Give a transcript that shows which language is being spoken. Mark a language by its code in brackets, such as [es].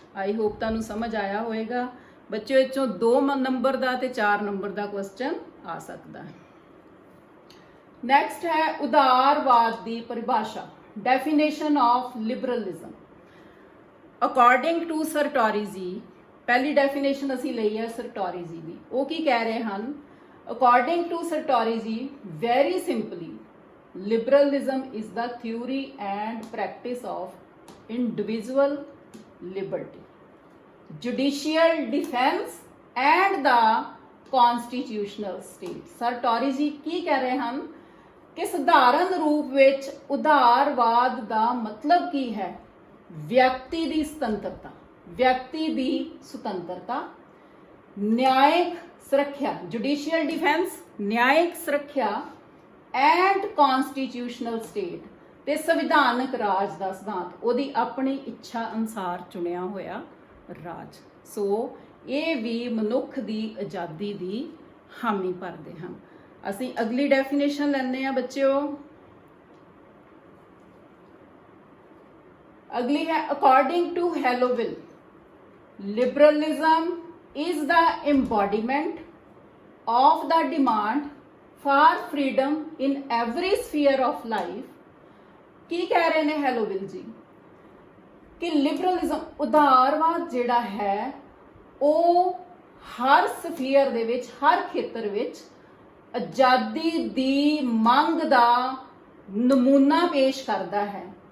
[en] I hope [pa] ਤੁਹਾਨੂੰ ਸਮਝ ਆਇਆ ਹੋਵੇਗਾ ਬੱਚਿਓ। ਇਹ 'ਚੋਂ 2 ਨੰਬਰ ਦਾ ਤੇ 4 ਨੰਬਰ ਦਾ ਕੁਐਸਚਨ ਆ ਸਕਦਾ ਹੈ। ਨੈਕਸਟ ਹੈ ਉਦਾਰਵਾਦ ਦੀ ਪਰਿਭਾਸ਼ਾ, [en] Definition of liberalism. According to [pa] ਸਰਟੋਰੀ ਜੀ, ਪਹਿਲੀ ਡੈਫੀਨੇਸ਼ਨ ਅਸੀਂ ਲਈ ਹੈ ਸਰਟੋਰੀ ਜੀ ਦੀ। ਉਹ ਕੀ ਕਹਿ ਰਹੇ ਹਨ? [en] According to Sartori ji, very simply, liberalism is the theory and practice of individual liberty, judicial defense and the constitutional state। [pa] ਸਰਟੋਰੀ ਜੀ ਕੀ ਕਹਿ ਰਹੇ ਹਨ ਕਿ ਸਧਾਰਨ ਰੂਪ ਵਿੱਚ ਉਦਾਰਵਾਦ ਦਾ ਮਤਲਬ ਕੀ ਹੈ? ਵਿਅਕਤੀ ਦੀ ਸੁਤੰਤਰਤਾ, ਵਿਅਕਤੀ ਦੀ ਸੁਤੰਤਰਤਾ, ਨਿਆਇਕ ਸੁਰੱਖਿਆ, ਜੁਡੀਸ਼ੀਅਲ ਡਿਫੈਂਸ, ਨਿਆਇਕ ਸੁਰੱਖਿਆ, [en] and constitutional state, [pa] ਤੇ ਸੰਵਿਧਾਨਕ ਰਾਜ ਦਾ ਸਿਧਾਂਤ, ਉਹਦੀ ਆਪਣੀ ਇੱਛਾ ਅਨੁਸਾਰ ਚੁਣਿਆ ਹੋਇਆ ਰਾਜ। ਸੋ ਇਹ ਵੀ ਮਨੁੱਖ ਦੀ ਆਜ਼ਾਦੀ ਦੀ ਹਾਮੀ ਭਰਦੇ ਹਨ। ਅਸੀਂ ਅਗਲੀ ਡੈਫੀਨੇਸ਼ਨ ਲੈਂਦੇ ਹਾਂ ਬੱਚਿਓ। ਅਗਲੀ ਹੈ [en] According to Hallowell, liberalism is the embodiment of the demand for freedom in every sphere of life। [pa] ਕੀ ਕਹਿ ਰਹੇ ਨੇ ਹੈਲੋਵਿਲ ਜੀ ਕਿ ਲਿਬਰਲਿਜ਼ਮ, ਉਦਾਰਵਾਦ ਜਿਹੜਾ ਹੈ ਉਹ ਹਰ ਸਫੀਅਰ ਦੇ ਵਿੱਚ, ਹਰ ਖੇਤਰ ਵਿੱਚ ਆਜ਼ਾਦੀ ਦੀ ਮੰਗ ਦਾ ਨਮੂਨਾ ਪੇਸ਼ ਕਰਦਾ ਹੈ।